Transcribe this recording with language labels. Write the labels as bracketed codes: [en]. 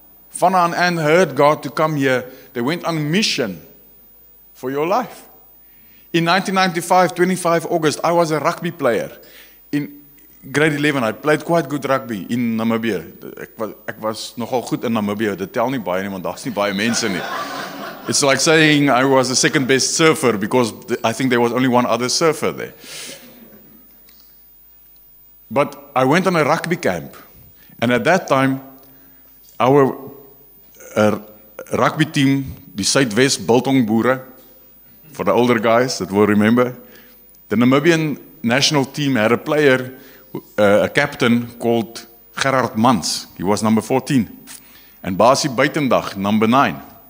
[en] Vanna and Anne heard God to come here. They went on a mission for your life. In 1995, 25 August, I was a rugby player. In grade 11, I played quite good rugby in Namibia. [af] Ek was nogal goed in Namibia. Dit tel nie baie nie, want daar's nie baie mense nie. [en] It's like saying I was the second best surfer because I think there was only one other surfer there. But I went on a rugby camp. And at that time, our rugby team, die Suidwest Biltong Boere, for the older guys that will remember, the Namibian national team had a player, a captain called Gerard Mans. He was number 14. And Basie Buitendag, number 9.